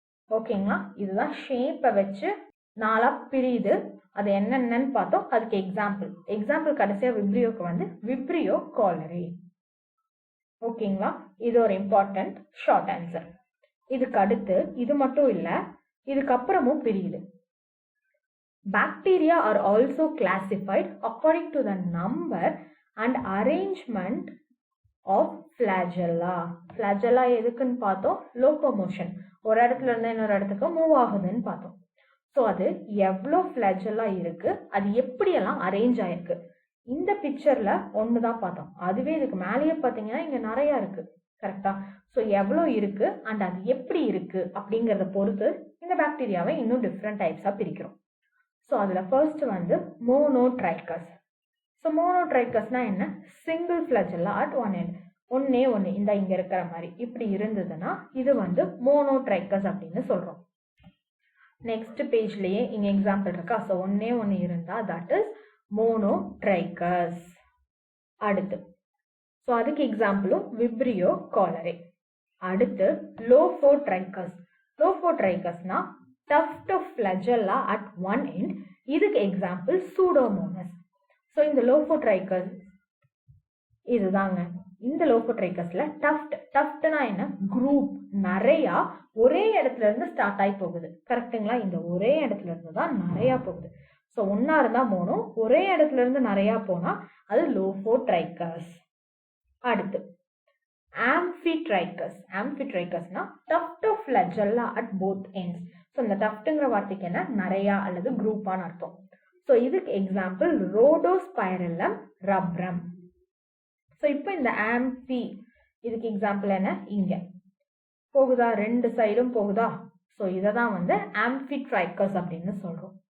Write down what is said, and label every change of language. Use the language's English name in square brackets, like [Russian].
[Tamil] ஓகேங்களா, இதுதான் ஷேப்பை வச்சு 4 பிரியுது. அது என்னென்னு பார்த்தோம். அதுக்கு எக்ஸாம்பிள் கடைசியா விப்ரியோக்கு விப்ரியோ காலரே. ஓகேங்களா, இது ஒரு இம்பார்ட்டன்ட் ஷார்ட் ஆன்சர். இதுக்கு அடுத்து இது மட்டும் இல்ல, இதுக்கப்புறமும் பிரியுது. [English] Bacteria are also classified according to the number and arrangement of flagella. [Tamil] Flagella எதுக்குன்னு பார்த்தோம், லோகோமோஷன், ஒரு இடத்துல இருந்து இன்னொரு இடத்துக்கு மூவ் ஆகுதுன்னு பார்த்தோம். ஸோ அது எவ்வளோ ஃபிளாஜெல்லா இருக்கு, அது எப்படியெல்லாம் அரேஞ்ச் ஆயிருக்கு. இந்த பிக்சர்ல ஒண்ணுதான் பார்த்தோம். அதுவே இதுக்கு மேலேயே பார்த்தீங்கன்னா இங்க நிறைய இருக்கு. கரெக்டா? ஸோ எவ்வளோ இருக்கு அண்ட் அது எப்படி இருக்கு அப்படிங்கிறத பொறுத்து இந்த பாக்டீரியாவை இன்னும் டிஃப்ரெண்ட் டைப்ஸா பிரிக்கிறோம். ஸோ அதில் ஃபர்ஸ்ட் மோனோட்ரைக்கஸ். ஸோ மோனோட்ரைக்கஸ்னா என்ன? [English] single flagella at one end, [Tamil] ஒன்னே ஒன்று இந்த இங்கே இருக்கிற மாதிரி இப்படி இருந்ததுன்னா இது மோனோட்ரைக்கஸ் அப்படின்னு சொல்கிறோம். நெக்ஸ்ட் பேஜ்லேயே இங்கே எக்ஸாம்பிள் இருக்கா? ஸோ ஒன்னே ஒன்று இருந்தால் [English] that is [Tamil] மோனோட்ரைக்கஸ். அடுத்து ஸோ அதுக்கு எக்ஸாம்பிளும் விப்ரியோ காலரே. அடுத்து லோஃபோட்ரைக்கஸ். லோஃபோட்ரைக்கஸ்னா [English] tuft of flagella at one end. [Tamil] இதுக்கு எக்ஸாம்பிள் சூடோமோனஸ். ஸோ இந்த லோஃபோட்ரைக்கஸ் இதுதாங்க. இந்த லோஃபோட்ரைக்கஸ்ல டஃப்ட்னா என்ன? குரூப், நிறைய ஒரே இடத்துல இருந்து ஸ்டார்ட் ஆகி போகுது. கரெக்டுங்களா? இந்த ஒரே இடத்துல இருந்து தான் நிறைய போகுது. ஸோ ஒன்னா இருந்தா மோனோ, ஒரே இடத்துல இருந்து நிறைய போனா அது லோஃபோட்ரைக்கஸ். அடுத்து ஆம்பிட்ரைக்கஸ். ஆம்பிட்ரைக்கஸ்னா [English] tuft of flagella at both ends. [Tamil] So இந்த டஃப்ட்ங்கிற வார்த்தைக்கு என்ன? நிறையா அல்லது குரூப்பான்னு அர்த்தம். ஸோ இதுக்கு எக்ஸாம்பிள் ரோடோஸ்பைரலம் ரப்ரம். ஸோ இப்போ இந்த ஆம்பி இதுக்கு எக்ஸாம்பிள் என்ன? இங்க போகுதா, ரெண்டு சைடும் போகுதா? ஸோ இதை தான் ஆம்பிட்ரைக்கஸ் அப்படின்னு சொல்றோம்.